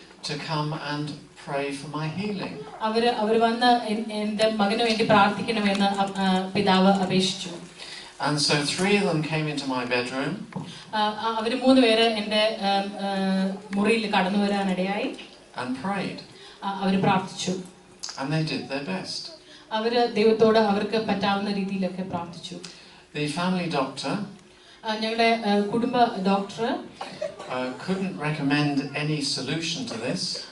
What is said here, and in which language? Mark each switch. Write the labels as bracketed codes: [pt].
[en] To come and pray for my healing. [ml] അവർ വന്ന് എന്റെ മകന് വേണ്ടി പ്രാർത്ഥിക്കണമെന്ന് പിതാവ് അപേക്ഷിച്ചു. [en] And so 3 of them came into my bedroom. [ml] അവർ 3 പേര് എന്റെ മുറിയിൽ കടന്നു വരാനിടയായി. [en] And prayed. [ml] അവർ പ്രാർത്ഥിച്ചു. [en] And they did their best. [ml] അവർ ദൈവത്തോട് അവർക്ക് പറ്റാവുന്ന രീതിയിലൊക്കെ പ്രാർത്ഥിച്ചു. [en] The family doctor [ml] ഞങ്ങളുടെ കുടുംബ doctor [en] couldn't recommend any solution to this.